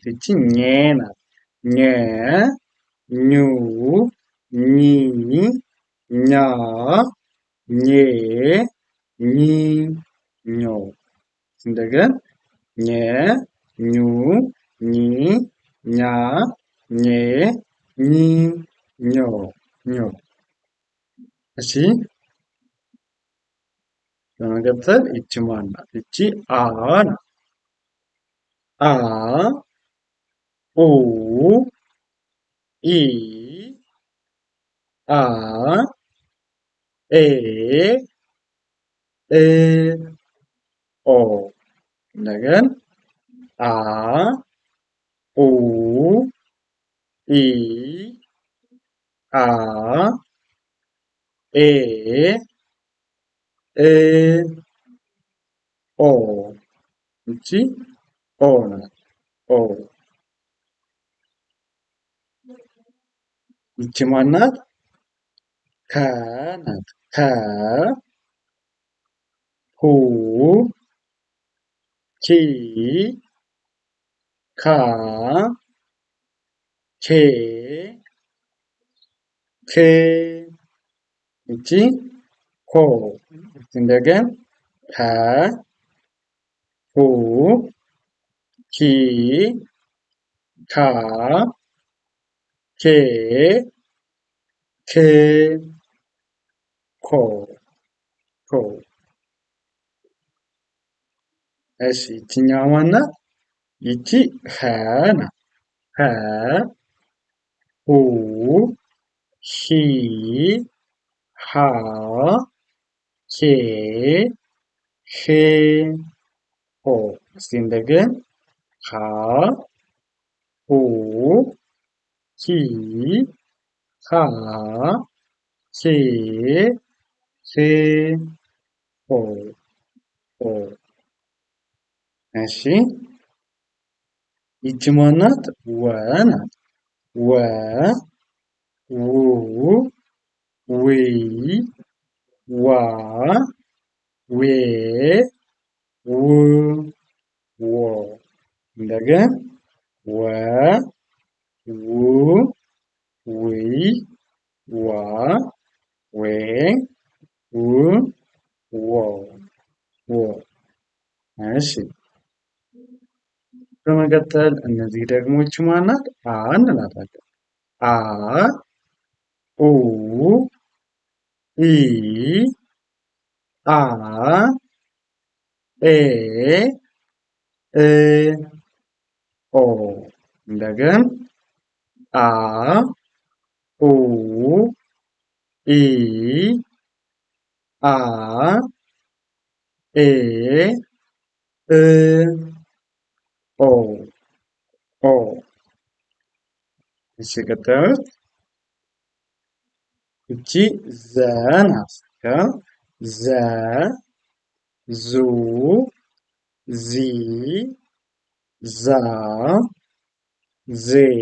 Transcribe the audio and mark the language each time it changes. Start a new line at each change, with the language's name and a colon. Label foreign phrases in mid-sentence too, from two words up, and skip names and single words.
Amharic: ይቺ ኘ ናት። ኘ ኙ ኚ ኛ ኜ ኚ ኞ እንደገን ኘ ኙ ኚ ኛ ኜ ኚ ኞ ኞ እሺ በመቀጠል ይቺ ማን ናት? ይቺ አ ናት። አ ኡ ኢ አ ኤ እ ኦ እንደገን አ ኡ ኢ አ ኤ እ ኦ ይቺ ኦ ናት። ኦ ይቺ ማናት? ከ ናት። ከ ሁ ኪ ካ ኬ ክ ይቺ ኮ እንደገን ከ ሁ ኪ ካ ኬ ክ ኮ ኮ እሺ ይቺኛዋ ማናት? ይቺ ኸ ናት። ኸ ሁ ሂ ሃ ሄ ሄ ሆ እስቲ እንደገን ሃ ሁ ሂ ሃ ሄ ሄ ሆ ሆ እሺ ይቺ ማናት? ወ ናት። ወ ው ዊ ዋ ዌ ው ዎ እንደገን ወ ው ዊ ዋ ዌ ው ዎ ዎ እሺ በመቀጠል እነዚህ ደግሞ ይቺ ማናት? አ እንላታለን። አ ኡ ኢ አ ኤ እ ኦ እንደገን አ ኡ ኢ አ ኤ እ ኦ ኦ እሺ ቀጣዩት እቺ ዘ ናት። ዘ ዙ ዚ ዛ ዜ